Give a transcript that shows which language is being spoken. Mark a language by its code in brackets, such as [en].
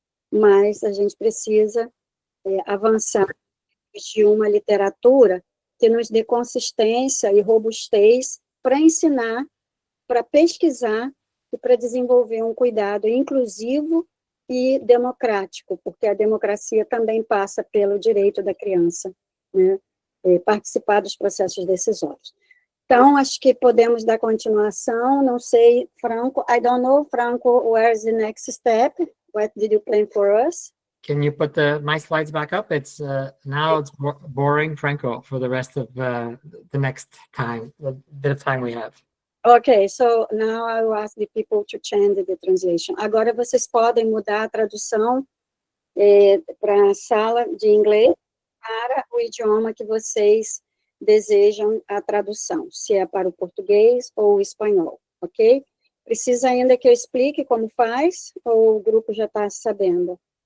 [pt] Mas a gente precisa avançar de uma literatura que nos dê consistência e robustez para ensinar, para pesquisar e para desenvolver um cuidado inclusivo e democrático, porque a democracia também passa pelo direito da criança, né, participar dos processos decisórios. Então, acho que podemos dar continuação. Não sei, [en] Franco, I don't know, Franco, where's the next step? What did you plan for us? Can you put my slides back up? It's now it's boring Franco for the rest of the next time, the bit of time we have. Okay, so now I will ask the people to change the translation. [pt] Agora vocês podem mudar a tradução para a sala de inglês para o idioma que vocês desejam a tradução, se é para o português ou o espanhol, ok? Precisa ainda que eu explique como faz, ou o grupo já está sabendo?